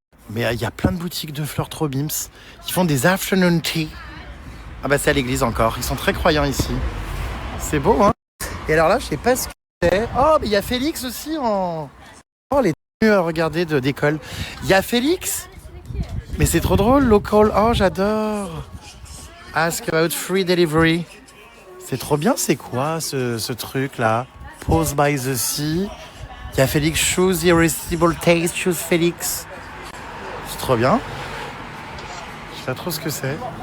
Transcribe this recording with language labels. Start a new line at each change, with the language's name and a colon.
French: Mais il y a plein de boutiques de fleurs trop bims. Ils font des afternoon tea. Ah bah c'est à l'église encore. Ils sont très croyants ici. C'est beau, hein. Et alors là, je sais pas ce que c'est. Oh, mais il y a Félix aussi en... Oh, les tenues, regardez, d'école. Il y a Félix. Mais c'est trop drôle, local. Oh, j'adore.
English: Ask about free delivery.
French: C'est trop bien, c'est quoi ce truc-là?
English: Pose by the sea.
French: Il y a Félix,
English: choose irresistible taste, choose Félix.
French: C'est trop bien. Je sais pas trop ce que c'est.